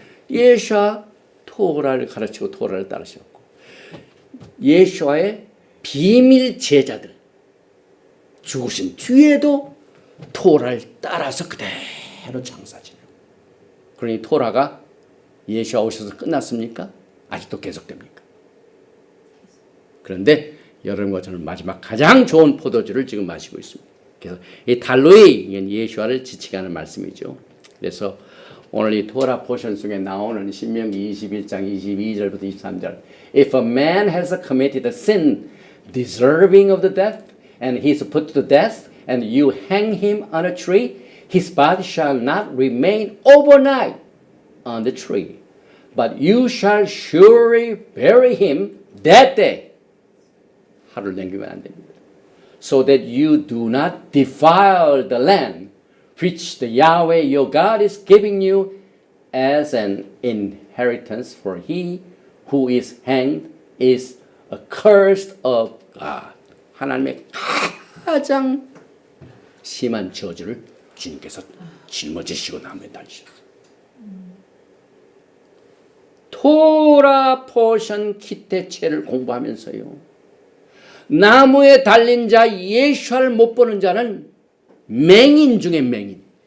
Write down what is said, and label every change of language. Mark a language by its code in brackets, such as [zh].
[ko] 예수와 토라를 가르치고 토라를 따르셨고 예수와의 비밀 제자들 죽으신 뒤에도 토라를 따라서 그대로 장사 지내고 그러니 토라가 예수와 오셔서 끝났습니까? 아직도 계속됩니까? 그런데 여러분과 저는 마지막 가장 좋은 포도주를 지금 마시고 있습니다. 그래서 이 달로이 예수와를 지치게 하는 말씀이죠. 그래서 오늘 이 토라 포션 속에 나오는 신명기 21장 22절부터 23절 [en] If a man has committed a sin deserving of the death and he is put to death and you hang him on a tree his body shall not remain overnight on the tree but you shall surely bury him that day. [ko] 하루를 남기면 안 됩니다. [en] So that you do not defile the land which the Yahweh your God is giving you as an inheritance, for he who is hanged is accursed of God. [ko] 하나님의 가장 심한 저주를 주님께서 짊어지시고 나무에 달리셨어요. 토라 포션 키텟체를 공부하면서요. 나무에 달린 자 예수를 못 보는 자는 맹인 중에 맹인.